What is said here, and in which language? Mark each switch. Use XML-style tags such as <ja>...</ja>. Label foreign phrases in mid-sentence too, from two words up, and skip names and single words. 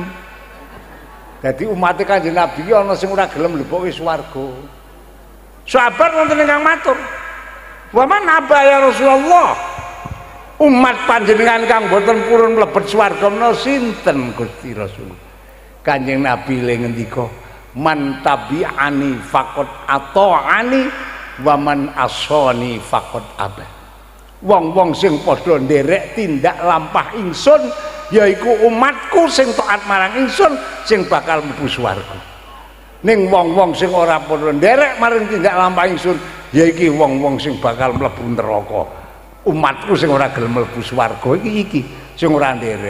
<jv>Dadi umat Kanjeng Nabi iki ana sing ora gelem mlebu swarga. Sahabat wonten ingkang matur,</jv> <ar>"Wa man aba ya Rasulullah?"</ar> <jv>Umat panjenengan kang boten purun mlebet swarga menawa sinten Gusti Rasul? Kanjeng Nabi le ngendika,</jv> <ar>"Man tabi'ani faqad ata'ani wa man asani faqad aba."</ar> <jv>wong-wong sing padha nderek tindak lampah ingsun yaiku umatku sing taat marang ingsun sing bakal mlebu swarga. Ning wong-wong sing ora padha nderek marang tindak lampah ingsun yaiki wong-wong sing bakal mlebu neraka. Umatku sing ora gelem mlebu swarga iki sing ora nderek.</jv>